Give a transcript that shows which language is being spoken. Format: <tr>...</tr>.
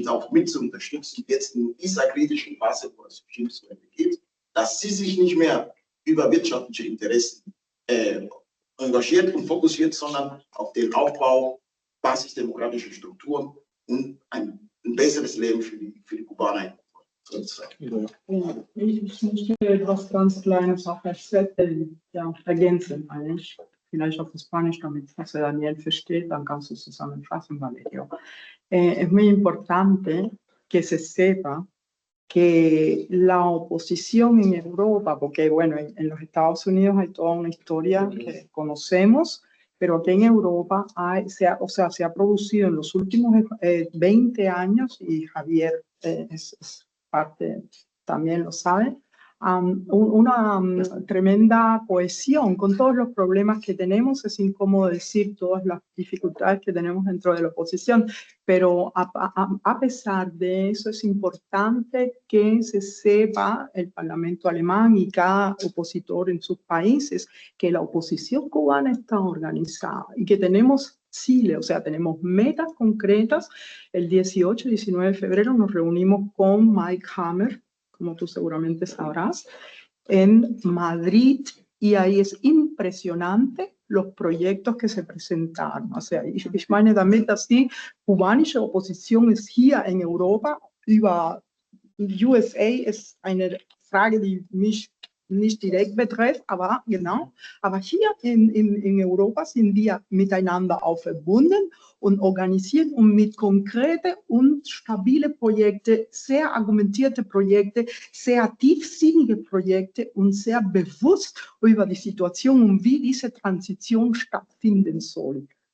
<de>mit zu unterstützen, jetzt in dieser kritischen Phase, wo das Regime zu Ende geht, dass sie sich nicht mehr über wirtschaftliche Interessen engagiert und fokussiert, sondern auf den Aufbau basisdemokratischer Strukturen und ein besseres Leben für die Kubaner. Ich möchte etwas ganz Kleines auch ergänzen, eigentlich. Vielleicht auf Spanisch, damit José Daniel versteht, dann kannst du zusammenfassen, Valerio.</de> <es>Es muy importante que se sepa que la oposición en Europa, porque bueno, en los Estados Unidos hay toda una historia que conocemos, pero aquí en Europa se ha producido en los últimos 20 años, y Javier es parte, también lo sabe, una tremenda cohesión con todos los problemas que tenemos. Es incómodo decir todas las dificultades que tenemos dentro de la oposición, pero a pesar de eso es importante que se sepa el Parlamento alemán y cada opositor en sus países que la oposición cubana está organizada y que tenemos Chile, o sea, tenemos metas concretas. El 18 y 19 de febrero nos reunimos con Mike Hammer, como tú seguramente sabrás, en Madrid, y ahí es impresionante los proyectos que se presentaron. O sea,</es> <de>ich meine damit, dass die kubanische Opposition ist hier in Europa über USA ist eine Frage, die mich nicht direkt betrifft, aber genau. Aber hier in Europa sind wir miteinander auch verbunden und organisiert und mit konkrete und stabile Projekte, sehr argumentierte Projekte, sehr tiefsinnige Projekte und sehr bewusst über die Situation und wie diese Transition stattfinden soll.</de>